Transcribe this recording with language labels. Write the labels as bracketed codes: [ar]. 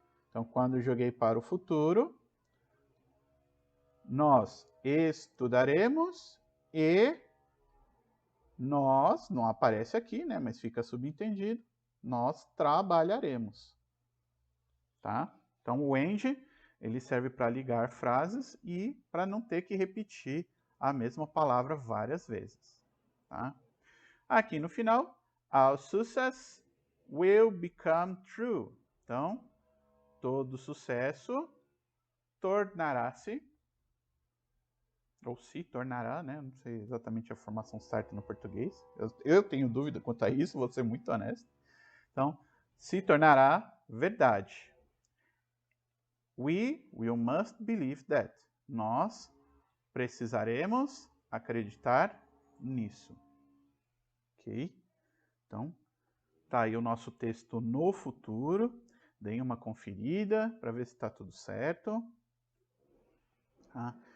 [pt] Então, quando eu joguei para o futuro, nós estudaremos e nós, não aparece aqui, né? Mas fica subentendido, nós trabalharemos, tá? Então, o and, ele serve para ligar frases e para não ter que repetir a mesma palavra várias vezes, tá? Aqui no final, [en] our success will become true. [pt] Então, todo sucesso tornará-se, ou se tornará, né? Não sei exatamente a formação certa no português. Eu tenho dúvida quanto a isso, vou ser muito honesto. Então, se tornará verdade. [en] We will must believe that. [pt] Nós precisaremos acreditar nisso. Ok? Então, tá aí o nosso texto no futuro. Deem uma conferida para ver se está tudo certo. Tá?